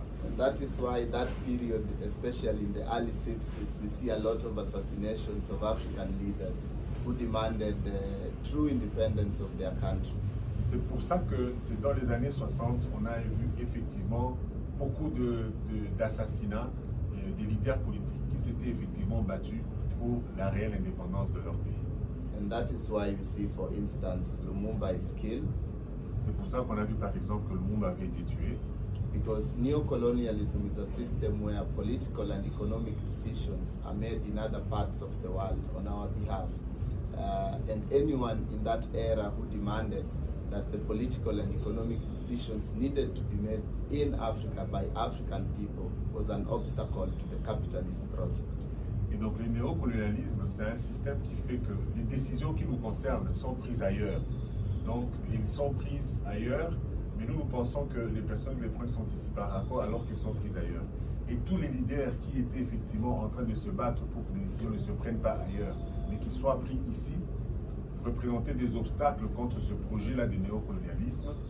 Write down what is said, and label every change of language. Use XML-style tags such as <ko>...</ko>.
<en>And that is why that period, especially in the early 60s, we see a lot of assassinations of African leaders who demanded true independence of their countries.</en> <fr>C'est pour ça que c'est dans les années 60, on a vu effectivement beaucoup d'assassinats des leaders politiques qui s'étaient effectivement battus pour la réelle indépendance de leur pays.</fr> <en>And that is why we see, for instance, Lumumba is killed.</en> <fr>C'est pour ça qu'on a vu par exemple que Lumumba avait été tué.</fr> <en>Because neo-colonialism is a system where political and economic decisions are made in other parts of the world on our behalf. And anyone in that era who demanded that the political and economic decisions needed to be made in Africa by African people was an obstacle to the capitalist project.</en> <fr>Et donc le néocolonialisme, c'est un système qui fait que les décisions qui nous concernent sont prises ailleurs. Donc ils sont prises ailleurs, mais nous pensons que les personnes qui les prennent sont ici par accord alors qu'elles sont prises ailleurs. Et tous les leaders qui étaient effectivement en train de se battre pour que les décisions ne se prennent pas ailleurs, mais qu'ils soient pris ici, représentaient des obstacles contre ce projet-là de néocolonialisme.</fr>